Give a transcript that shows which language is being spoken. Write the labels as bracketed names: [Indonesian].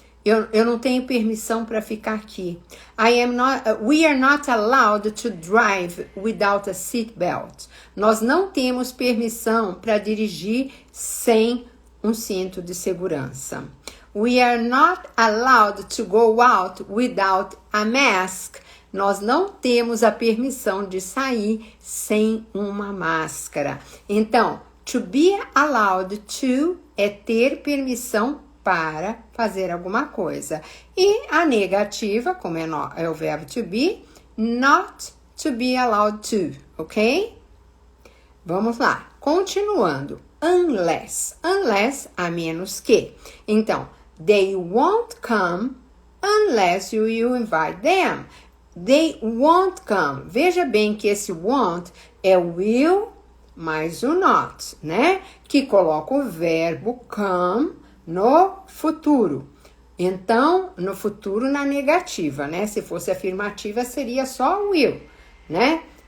[Portuguese] Eu não tenho permissão para ficar aqui. [English] We are not allowed to drive without a seat belt. [Portuguese] Nós não temos permissão para dirigir sem um cinto de segurança. [English] We are not allowed to go out without a mask. [Portuguese] Nós não temos a permissão de sair sem uma máscara. Então, to be allowed to é ter permissão para fazer alguma coisa. E a negativa, como é o verbo to be, [English] not to be allowed to, [Portuguese] ok? Vamos lá, continuando. Unless, a menos que. [English] Então, they won't come unless you invite them. They won't come. [Portuguese] Veja bem que esse won't é o will mais o not, né? Que coloca o verbo come no futuro. Então, no futuro na negativa, né? Se fosse afirmativa, seria só will, né?